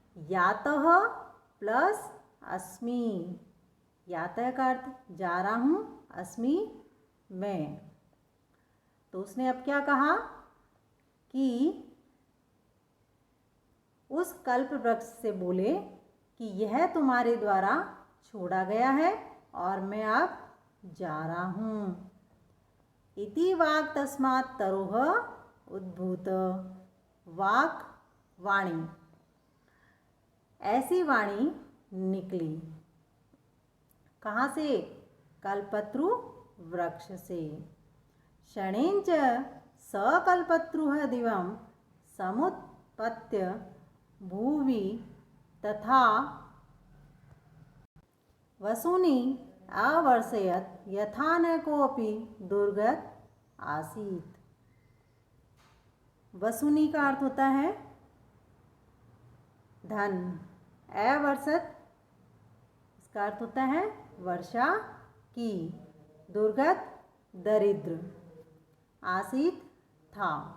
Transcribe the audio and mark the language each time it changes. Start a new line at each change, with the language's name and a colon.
Hindi: यातः plus अस्मि, यातः का अर्थ जा रहा हूँ, अस्मि मैं। तो उसने अब क्या कहा कि उस कल्प वृक्ष से बोले कि यह तुम्हारे द्वारा छोड़ा गया है और मैं अब जा रहा हूँ।
Sanskrit: इति वाक् तस्मात् तरोह उद्भूत।
Hindi: वाक् वाणी, ऐसी वाणी निकली। कहाँ से? कल्पत्रु वृक्ष से।
Sanskrit: शणेन च सकल्पत्रुः दिवं समुत्पत्य भुवि तथा वसूनि अवर्षयत् यथा न कोऽपि दुर्गत आसीत्।
Hindi: वसूनि का अर्थ होता है धन, अवर्षत इसका अर्थ होता है वर्षा की, दुर्गत दरिद्र, आसीत था।